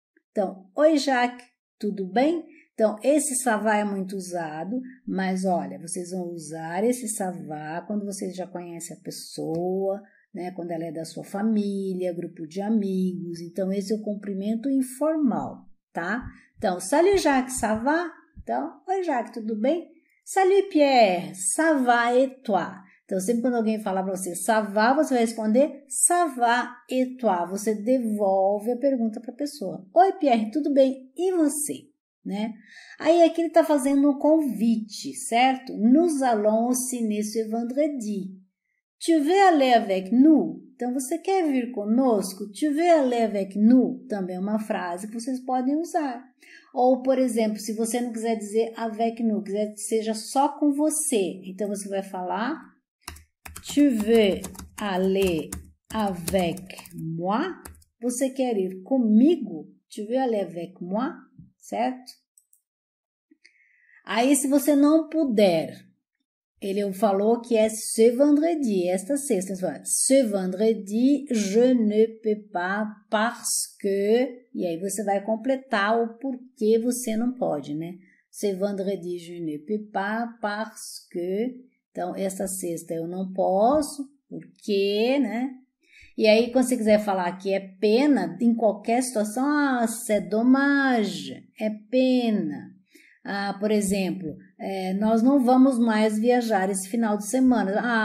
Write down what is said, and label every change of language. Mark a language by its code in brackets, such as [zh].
[pt] Então, oi Jacques, tudo bem? Então, esse ça va é muito usado, mas olha, vocês vão usar esse ça va quando vocês já conhecem a pessoa, né? Quando ela é da sua família, grupo de amigos. Então, esse é o cumprimento informal, tá? Então, Salut Jacques, ça va? Então, oi Jacques, tudo bem? [fr] Salut Pierre, ça va et toi? [pt] Então, sempre quando alguém falar para você ça va, você vai responder ça va et toi? Você devolve a pergunta para a pessoa. Oi Pierre, tudo bem? E você? Né? Aí aqui ele está fazendo um convite, certo? [fr] Nous allons au ciné ce vendredi. Tu veux aller avec nous? [pt] Então, você quer vir conosco? Tu veux aller avec nous? Também é uma frase que vocês podem usar. Ou, por exemplo, se você não quiser dizer avec nous, quiser que seja só com você, então você vai falar Tu veux aller avec moi? Você quer ir comigo? Tu veux aller avec moi? Certo? Aí, se você não puder, ele falou que é ce vendredi, esta sexta. [fr] Ce vendredi, je ne peux pas parce que... [pt] E aí você vai completar o porquê você não pode, né? [fr] Ce vendredi, je ne peux pas parce que... [pt] Então, esta sexta eu não posso, porque, né? E aí, quando você quiser falar que é pena, em qualquer situação, c'est dommage, é pena. Por exemplo, nós não vamos mais viajar esse final de semana.